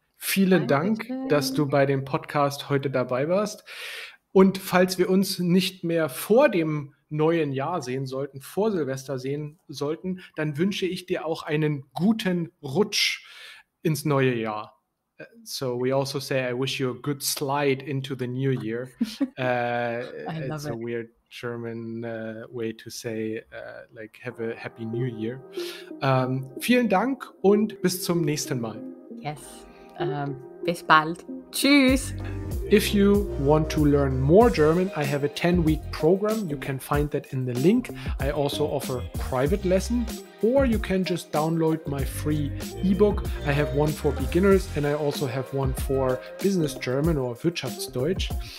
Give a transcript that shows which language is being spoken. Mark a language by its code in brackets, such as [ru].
[de] Vielen Dank, dass du bei dem Podcast heute dabei warst. Und falls wir uns nicht mehr vor dem neuen Jahr sehen sollten, vor Silvester sehen sollten, dann wünsche ich dir auch einen guten Rutsch ins neue Jahr. [en] So we also say I wish you a good slide into the new year. It's a weird German way to say like have a happy new year. [de] Vielen Dank und bis zum nächsten Mal. Yes. Bis bald. Tschüss. [en] If you want to learn more German, I have a 10-week program. You can find that in the link. I also offer private lessons, or you can just download my free ebook. I have one for beginners and I also have one for business German or Wirtschaftsdeutsch.